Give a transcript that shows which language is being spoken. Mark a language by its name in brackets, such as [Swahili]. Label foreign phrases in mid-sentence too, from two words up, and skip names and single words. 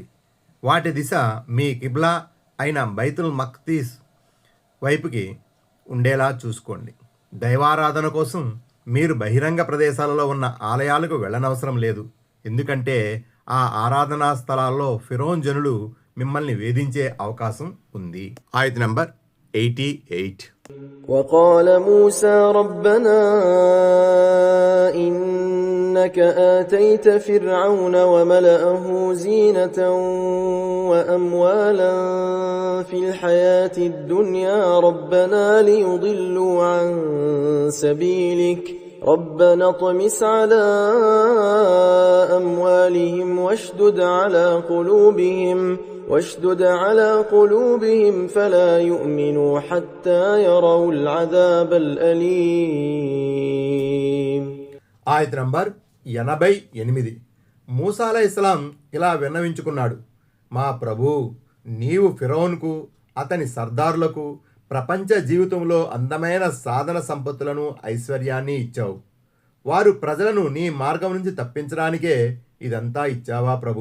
[Telugu] వాటి దిశ మీ కిబ్లా అయిన బైతుల్ మఖ్దీస్ వైపుకి ఉండేలా చూసుకోండి. దైవారాధన కోసం మీరు బహిరంగ ప్రదేశాలలో ఉన్న ఆలయాలకు వెళ్ళనవసరం లేదు. ఎందుకంటే ఆ ఆరాధనా స్థలాల్లో ఫిరోన్ జనులు మిమ్మల్ని వేధించే అవకాశం ఉంది. ఆయత్ నంబర్ 88 [Arabic] وقال موسى ربنا إنك آتيت فرعون وملأه زينة وأموالا في الحياة الدنيا ربنا ليضلوا عن سبيلك ربنا اطمس على أموالهم واشدد على قلوبهم فلا يؤمنوا حتى يروا العذاب الأليم. [Telugu] ఆయత్ నంబర్ 88 మూసా [Arabic] عليه السلام [Telugu] ఇలా విన్నవించుకున్నాడు. మా ప్రభూ, నీవు ఫిరౌన్కు అతని సర్దారులకు ప్రపంచ జీవితంలో అందమైన సాధన సంపత్తులను, ఐశ్వర్యాన్ని ఇచ్చావు. వారు ప్రజలను నీ మార్గం నుంచి తప్పించడానికే ఇదంతా ఇచ్చావా ప్రభు?